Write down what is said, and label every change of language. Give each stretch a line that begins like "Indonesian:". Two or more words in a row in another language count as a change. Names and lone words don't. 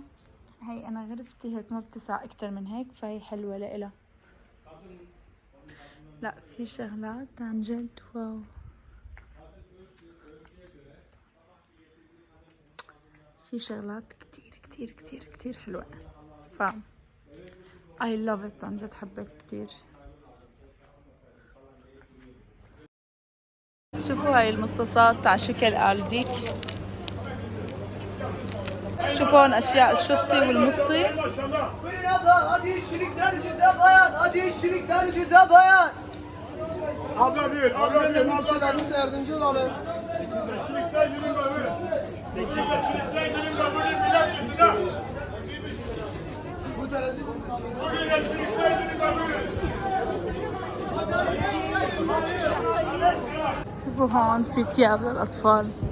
Arabic: هي أنا غرفتي هيك ما بتسع أكتر من هيك فهي حلوة لإلها. لا في شغلات عن جد واو. في شغلات كتير كتير كتير كتير حلوة. ف
English: I love it
Arabic: عن جد حبيت كتير. شوفوا هاي المصاصات على شكل آلديك. شوفوا هون أشياء الشطي والمطي.
Turkish: Hadi işçilikler güzel bayan. Hadi işçilikler güzel bayan. Abla bir, abla bir, abla bir. Lazımsa yardımcı olalım. 8'den yürüyün babı. 8'den yürüyün babı. Silah.
Arabic: شوفوا هون في تياب للأطفال.